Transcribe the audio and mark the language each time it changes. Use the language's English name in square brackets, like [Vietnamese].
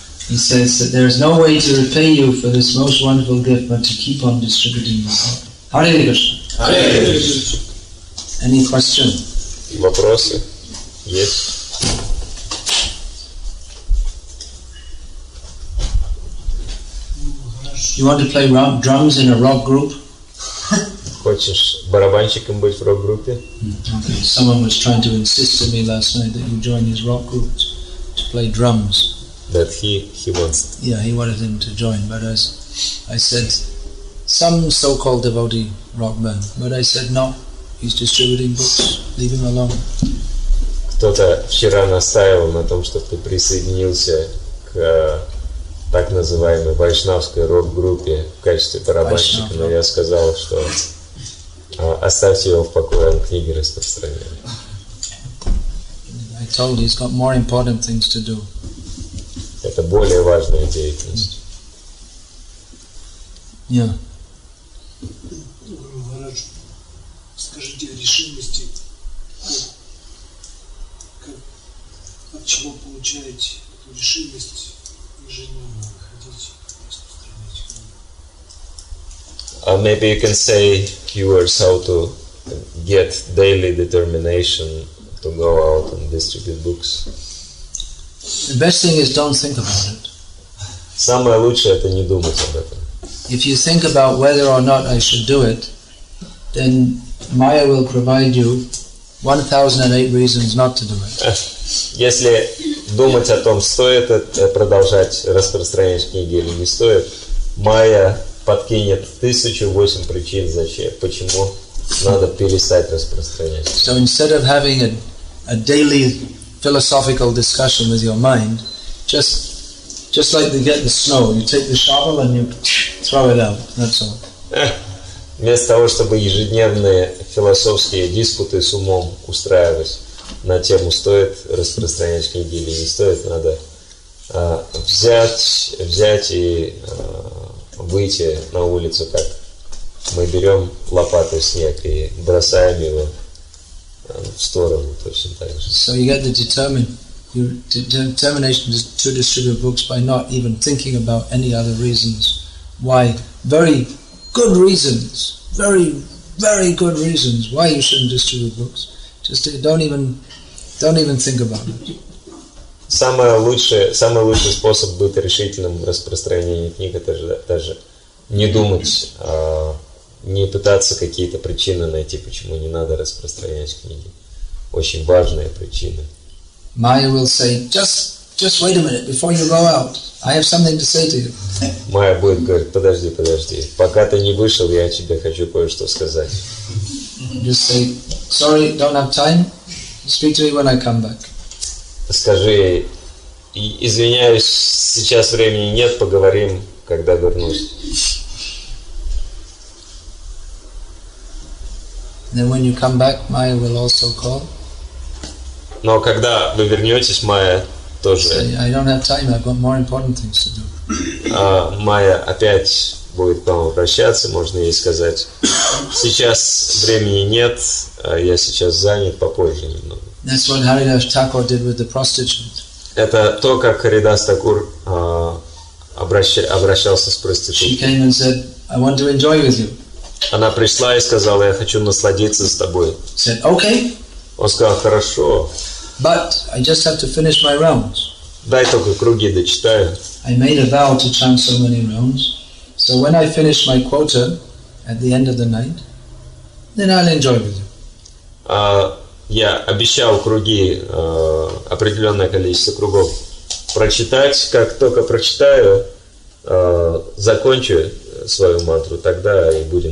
[English] He says that there is no way to repay you for this most wonderful gift but to keep on distributing the Lord. [Sanskrit] Hare Krishna. Hare Krishna. [English] Any question? [Russian] Вопросы? Есть? [English] You want to play drums in a rock group? [Russian] Хочешь барабанщиком быть в рок-группе? [English] Okay. Someone was trying to insist to me last night that you join his rock group to play drums. That he wants. Yeah, he wanted him to join, but as I said, some so-called devotee rock band, but I said no, he's distributing books, leave him alone. [Russian] Кто-то вчера настаивал на том, чтобы ты присоединился к так называемой вайшнавской рок-группе в качестве барабанщика, но я сказал, что оставьте его в покое, он книги распространяет. [English] I told he's got more important things to do. [Russian] Это более важная деятельность. [English] Yeah. [Russian] Гуру Махарадж, скажите о решимости, от чего получаете эту решимость ежедневно ходить и распространять книгу? [English] Maybe you can say few words how to get daily determination to go out and distribute books. The best thing is don't think about it. [Russian] Самое лучшее это не думать об этом. [English] If you think about whether or not I should do it, then Maya will provide you 1008 reasons not to do it. [Russian] Если думать о том, стоит это продолжать распространять книги или не стоит, Майя подкинет 1008 причин, почему надо перестать распространять. [English] So instead of having a daily philosophical discussion with your mind, just like they get the snow, you take the shovel and you throw it out, that's all. [Russian] Вместо того, чтобы ежедневные философские диспуты с умом устраивать на тему, стоит распространять книги или не стоит, надо взять и выйти на улицу, как мы берем лопатой снег и бросаем его в сторону, точно так же. [English] So you get the determination to distribute books by not even thinking about any other reasons why. Very good reasons, very, very good reasons why you shouldn't distribute books. Just don't even think about it. [Russian] Самый лучший способ быть решительным в распространении книг — это даже не думать, не пытаться какие-то причины найти, почему не надо распространять книги. Очень важные причины. [English] Maya will say, just wait a minute before you go out. I have something to say to you. [Russian] Майя будет говорить, подожди, пока ты не вышел, я тебе хочу кое-что сказать. [English] Just say, sorry, don't have time. Speak to me when I come back. [Russian] Скажи, извиняюсь, сейчас времени нет, поговорим, когда вернусь. [English] Then when you come back, Maya will also call. [Russian] Но когда вы вернетесь, Майя тоже. [English] Say, I don't have time. I've got more important things to do. [Russian] Майя опять будет к вам обращаться, можно ей сказать: сейчас времени нет, я сейчас занят, попозже немного. [English] That's what Haridas Thakur did with the prostitute. [Russian] Это то, как Харидас Такур обращался с [English] She [Russian] проституткой. [English] came and said, I want to enjoy with you. [Russian] Она пришла и сказала: я хочу насладиться с тобой. [English] Said, okay, [Russian] Он сказал: хорошо, [English] but I just have to finish my rounds. [Russian] дай только круги дочитаю. [English] I made a vow to chant so many rounds. So when I finish my quota at the end of the night, then I'll enjoy with you. [Russian] Я обещал круги, определенное количество кругов прочитать, как только прочитаю, закончу свою мантру, тогда и будем